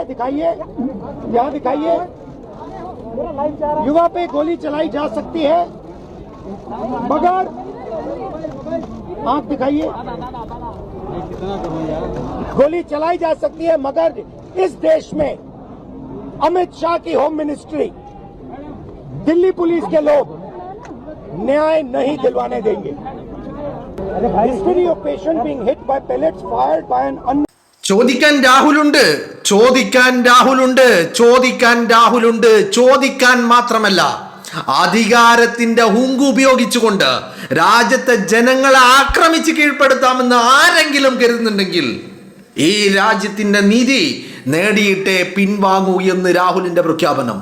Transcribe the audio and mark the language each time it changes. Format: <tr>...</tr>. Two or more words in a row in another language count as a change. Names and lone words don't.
<hi>दिखाइए, यहाँ दिखाइए, युवा पे गोली चलाई जा सकती है, मगर आंख दिखाइए, गोली चलाई जा सकती है, मगर इस देश में अमित शाह की</hi> <en>home ministry,</en> <hi>दिल्ली पुलिस के लोग न्याय नहीं दिलवाने देंगे।</hi> <en>history of patient being hit by pellets fired by an</en> <ml>ചോദിക്കാൻ രാഹുലുണ്ട്, ചോദിക്കാൻ രാഹുലുണ്ട്, ചോദിക്കാൻ രാഹുലുണ്ട്. ചോദിക്കാൻ മാത്രമല്ല, അധികാരത്തിന്റെ ഹുങ്ക് ഉപയോഗിച്ചുകൊണ്ട് രാജ്യത്തെ ജനങ്ങളെ ആക്രമിച്ച് കീഴ്പ്പെടുത്താമെന്ന് ആരെങ്കിലും കരുതുന്നുണ്ടെങ്കിൽ ഈ രാജ്യത്തിന്റെ നീതി നേടിയിട്ടേ പിൻവാങ്ങൂ എന്ന് രാഹുലിന്റെ പ്രഖ്യാപനം.</ml>